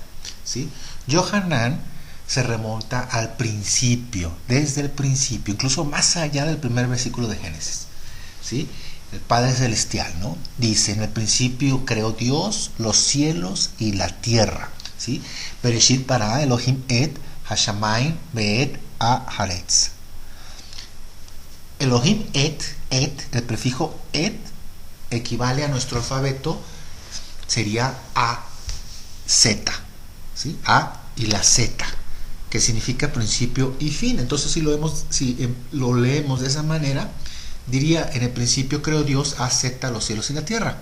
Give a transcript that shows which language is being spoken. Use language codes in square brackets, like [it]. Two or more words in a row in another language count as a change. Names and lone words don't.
[es] ¿Sí? Yohanan se remonta al principio, desde el principio, incluso más allá del primer versículo de Génesis. ¿Sí? El Padre Celestial, ¿no? Dice, en el principio creó Dios los cielos y la tierra. ¿Sí? [he] בראשית ברא אלהים את השמים ואת הארץ. אלהים את, [es] el prefijo et, equivale a nuestro alfabeto, sería A, Z. ¿Sí? A y la Z, que significa principio y fin. Entonces, si lo leemos de esa manera, diría, en el principio creó Dios A, Z, los cielos y la tierra.